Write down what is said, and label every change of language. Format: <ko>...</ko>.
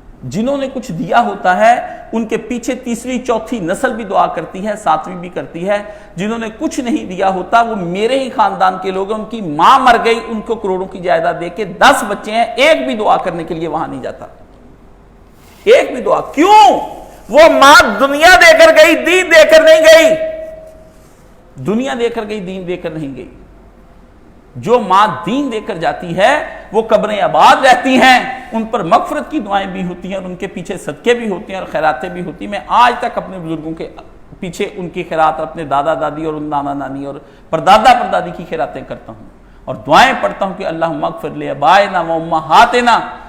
<ur>جنہوں نے کچھ دیا ہوتا ہے ان کے پیچھے تیسری چوتھی نسل بھی دعا کرتی ہے, 7ویں بھی کرتی ہے. جنہوں نے کچھ نہیں دیا ہوتا وہ میرے ہی خاندان کے لوگ ہیں, ان کی ماں مر گئی, ان کو کروڑوں کی جائیداد دے کے 10 بچے ہیں, ایک بھی دعا کرنے کے لیے وہاں نہیں جاتا, ایک بھی دعا. کیوں؟ وہ ماں دنیا دے کر گئی, دین دے کر نہیں گئی. دنیا دے کر گئی, دین دے کر نہیں گئی. جو ماں دین دے کر جاتی ہے وہ قبریں آباد رہتی ہیں, ان پر مغفرت کی دعائیں بھی ہوتی ہیں اور ان کے پیچھے صدقے بھی ہوتے ہیں اور خیراتیں بھی ہوتی ہیں. میں آج تک اپنے بزرگوں کے پیچھے ان کی خیرات, اپنے دادا دادی اور نانا نانی اور پردادا پردادی کی خیراتیں کرتا ہوں اور دعائیں پڑھتا ہوں کہ</ur> <ar>اللہم اغفر لآبائنا و امہاتنا.</ar>